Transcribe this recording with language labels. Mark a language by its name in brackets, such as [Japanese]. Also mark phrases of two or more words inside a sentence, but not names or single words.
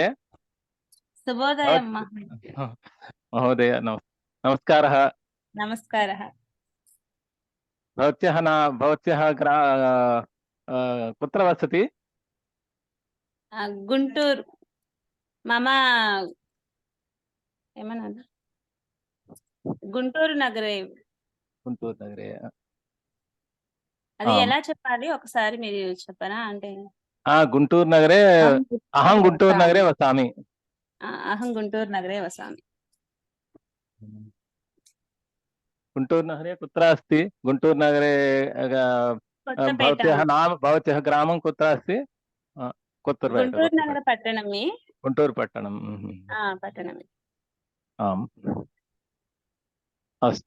[Sanskrit] शुभोदयं महोदय, नमस्कारः। नमस्कारः। भवत्याः कुत्र वसति? गुंटूर। मम గుంటూరు నగరే. గుంటూరు నగరే. [Telugu] అది ఎలా చెప్పాలి ఒకసారి మీరు చెప్పరా? అంటే [Sanskrit] గుంటూరు నగరే అహం గుంటూరు నగరే వసామి. అహం గుంటూరు నగరే వసామి. गुंटूर नगरे कुत्र अस्ति? गुंटूर नगरे भवत्याः ग्रामं कुत्र अस्ति? गुंटूर नगर पट्टणमे। गुंटूर पट्टणं। पट्टणमे। आम्, अस्तु।